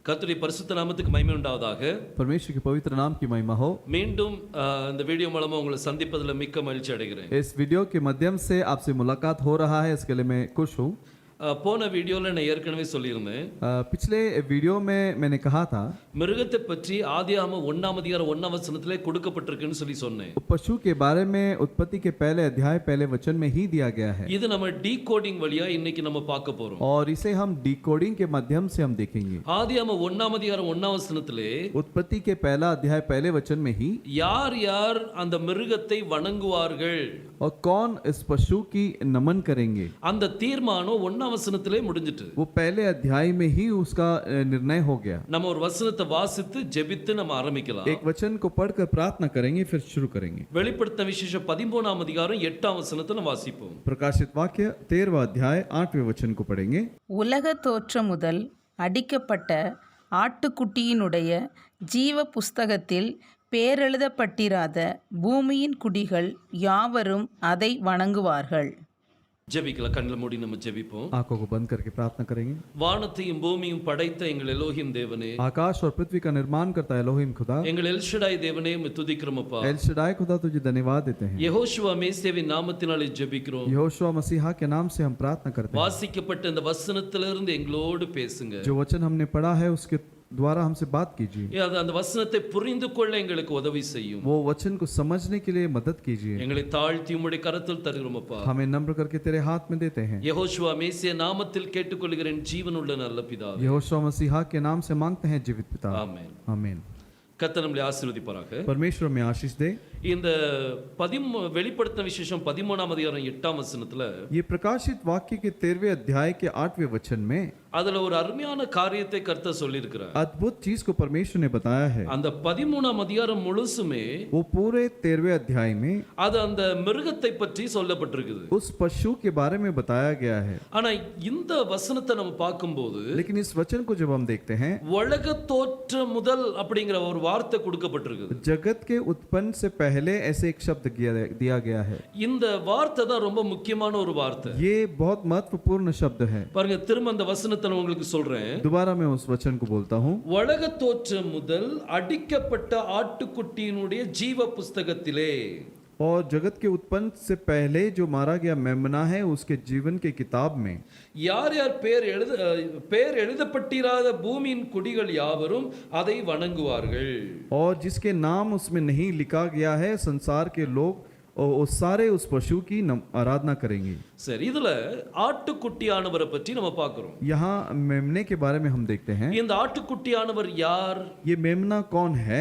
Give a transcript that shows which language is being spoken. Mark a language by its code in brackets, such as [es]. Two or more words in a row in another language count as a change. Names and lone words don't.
[ta] கர்த்தருடைய பரிசுத்த நாமத்துக்கு மகிமை உண்டாவதாக. [hi] परमेश्वर के पवित्र नाम की महिमा हो। [ta] மீண்டும் இந்த வீடியோ மூலமா உங்களை சந்திப்பதில் மிக்க மகிழ்ச்சி அடைகிறேன். [hi] इस वीडियो के माध्यम से आपसे मुलाकात हो रहा है, इसके लिए मैं खुश हूँ। [ta] போன வீடியோல நான் ஏற்கனவே சொல்லியிருந்தேன், [hi] पिछले वीडियो में मैंने कहा था [ta] மிருகத்தை பற்றி ஆதியாகமம் 1:1 கொடுக்கப்பட்டிருக்குன்னு சொன்னேன். [hi] पशु के बारे में उत्पत्ति के पहले अध्याय पहले वचन में ही दिया गया है। [ta] இது நம்ம டீகோடிங் வழியா இன்னைக்கு நம்ம பார்க்க போறோம் [hi] और इसे हम डिकोडिंग के माध्यम से हम देखेंगे। [ta] ஆதியாகமம் 1:1 [hi] उत्पत्ति के पहला अध्याय पहले वचन में ही [ta] யார் யார் அந்த மிருகத்தை வணங்குவார்கள் [hi] और कौन इस पशु की नमन करेंगे, [ta] அந்த தீர்மானம் 1 வசனத்திலே முடிஞ்சிட்டு. [hi] वो पहले अध्याय में ही उसका निर्णय हो गया। [ta] நம்ம ஒரு வசனத்தை வாசித்து ஜெபித்து நம்ம ஆரம்பிக்கலாம். [hi] एक वचन को पढ़कर प्रार्थना करेंगे, फिर शुरू करेंगे। [ta] வெளிப்படுத்தின விசேஷம் 13:8 வாசிப்போம். [hi] प्रकाशित वाक्य 13वां अध्याय 8वें वचन को पढ़ेंगे। [ta] உலக தோற்றம் முதல் அடிக்கப்பட்ட ஆட்டுக்குட்டியினுடைய ஜீவ புஸ்தகத்தில் பேரெழுதப்பட்டிராத பூமியின் குடிகள் யாவரும் அதை வணங்குவார்கள். ஜெபிக்கலாம். கண்களை மூடி நம்ம ஜெபிப்போம். [hi] आंखों को बंद करके प्रार्थना करेंगे। [ta] வானத்தையும் பூமியும் படைத்த எங்கள் எலோஹிம் தேவனே, [hi] आकाश और पृथ्वी का निर्माण करता है एलोहिम खुदा, [ta] எங்கள் எல்ஷடாய் தேவனே உம்மை துதிக்கிறோம் அப்பா. [hi] एल शदाई खुदा तुझे धन्यवाद देते हैं। [ta] யெகோஷுவா மேசியாவின் நாமத்தினாலே ஜெபிக்கிறோம். [hi] यहोशुआ मसीहा के नाम से हम प्रार्थना करते हैं। [ta] வாசிக்கப்பட்ட இந்த வசனத்திலிருந்து எங்களோடு பேசுங்க. [hi] जो वचन हमने पढ़ा है उसके द्वारा हमसे बात कीजिए। [ta] அந்த வசனத்தை புரிந்து கொள்ள எங்களுக்கு உதவி செய்யும். [hi] वो वचन को समझने के लिए मदद कीजिए। [ta] எங்களை தாழ்த்தி உம்முடைய கரத்தில் தருகிறோம் அப்பா. [hi] हमें नम्र करके तेरे हाथ में देते हैं। [ta] யெகோஷுவா மேசியா நாமத்தில் கேட்டுக்கொள்கிறேன் ஜீவனுள்ள நல்ல பிதாவே. [hi] यहोशुआ मसीहा के नाम से मांगते हैं जीवित पिता, [ta] ஆமென். [hi] आमीन। [ta] கர்த்தர் நம்மை ஆசீர்வதிப்பாராக. [hi] परमेश्वर में आशीष दे। [ta] இந்த வெளிப்படுத்தின விசேஷம் 13:8 [hi] ये प्रकाशित वाक्य के 13वें अध्याय के 8वें वचन में [ta] அதுல ஒரு அருமையான காரியத்தை கர்த்தர் சொல்லியிருக்கிறார். [hi] अद्भुत चीज को परमेश्वर ने बताया है। [ta] அந்த 13 முழுசுமே [hi] वो पूरे 13वें अध्याय में [ta] அது அந்த மிருகத்தை பற்றி சொல்லப்பட்டிருக்குது. [hi] उस पशु के बारे में बताया गया है। [ta] ஆனா இந்த வசனத்தை நம்ம பார்க்கும்போது, [hi] लेकिन इस वचन को जब हम देखते हैं, [ta] உலக தோற்றம் முதல் அப்படிங்கிற ஒரு வார்த்தை கொடுக்கப்பட்டிருக்குது. [hi] जगत के उत्पन्न से पहले ऐसे एक शब्द दिया गया है। [ta] இந்த வார்த்தை தான் ரொம்ப முக்கியமான ஒரு வார்த்தை. [hi] ये बहुत महत्वपूर्ण शब्द है। [ta] பாருங்க, திரும்ப அந்த வசனத்தை நான் உங்களுக்கு சொல்றேன். [hi] दोबारा मैं उस वचन को बोलता हूँ। [ta] உலக தோற்றம் முதல் அடிக்கப்பட்ட ஆட்டுக்குட்டியினுடைய ஜீவ புஸ்தகத்திலே, [hi] और जगत के उत्पन्न से पहले जो मारा गया मेमना है उसके जीवन के किताब में [ta] யார் யார் பேர் எழுதப்பட்டிராத பூமியின் குடிகள் யாவரும் அதை வணங்குவார்கள். [hi] और जिसके नाम उसमें नहीं लिखा गया है संसार के लोग और सारे उस पशु की आराधना करेंगे। [ta] சரி, இதுல ஆட்டுக்குட்டியானவரை பற்றி நம்ம பார்க்கிறோம். [hi] यहाँ मेमने के बारे में हम देखते हैं। [ta] இந்த ஆட்டுக்குட்டியானவர் யார்? [hi] ये मेमना कौन है?